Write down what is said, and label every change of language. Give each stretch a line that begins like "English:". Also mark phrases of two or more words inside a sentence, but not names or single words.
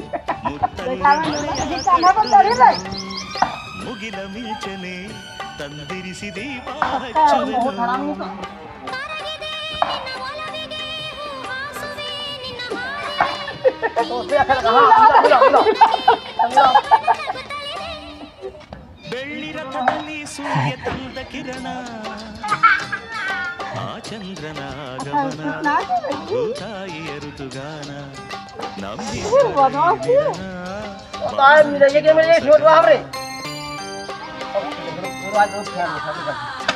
Kannada: ಮುಗಿಲ ಮಿಂಚನೆ ತಂದಿರಿಸಿ ದೀಪ ಹಚ್ಚುವೆನು ಬೆಳ್ಳಿ ರಥದಲ್ಲಿ ಸೂರ್ಯ ತಂದ ಕಿರಣ ಆ ಚಂದ್ರನ ಆಗಮನ ಭೂತಾಯಿಯ ಋತುಗಾನ
Vietnamese: Tại mình để cái này xuống vào đi.